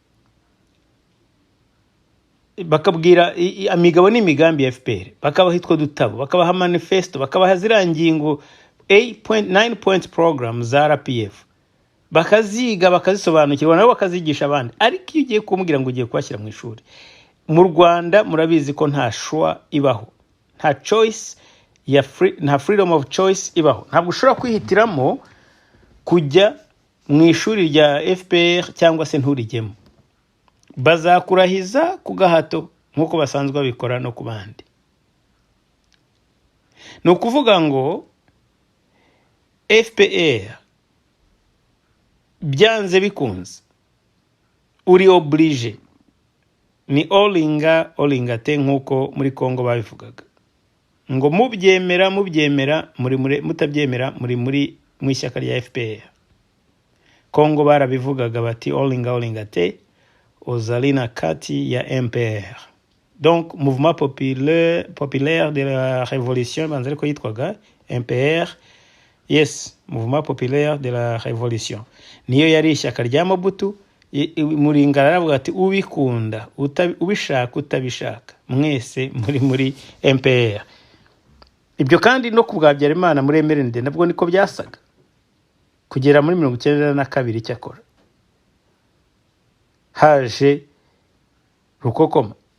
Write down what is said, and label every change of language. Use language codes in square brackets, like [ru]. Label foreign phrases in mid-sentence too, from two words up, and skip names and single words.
[rw] imigabo n'imigambi ya FPR, bakabaha itwo dutabo, bakabaha manifesto, bakabaha zirangingo 9 [en] point program [rw] za RPF, bakaziga bakazisobanukirwa nabo bakazigisha abandi. Ariko iyo ugiye kumubwira ngo ugiye kwashyira mu ishuri mu Rwanda, murabizi ko nta choix ibaho, nta choice ya nta [en] freedom of choice [rw] ibaho. Ntabwo ushobora kwihitiramo kujya mu ishuri rya FPR cyangwa se nturijyemo, bazakurahiza ku gahato nk'uko basanzwe babikora no ku bandi. Ni ukuvuga ngo FPR byanze bikunze uri oblige, ni [ln] olinga te [rw] nk'uko muri Kongo babivugaga, ngo mubyemera mutabyemera muri mu ishyaka rya FPR. Kongo barabivugaga bati [ln] olinga te ozalina kati ya MPR, [fr] donc mouvement populaire de la révolution, [rw] banzari ko yitwaga MPR. [en] Yes, [fr] mouvement populaire de la révolution [rw] niyo yari ishyaka rya Mobutu. Muringara aravuga ati ubikunda ubishaka utabishaka mwese muri MPR. Ibyo kandi no kubwabyara Imana muri MRND nabwo niko byasaga kugera muri 1992 cyakora haje Rukokoma.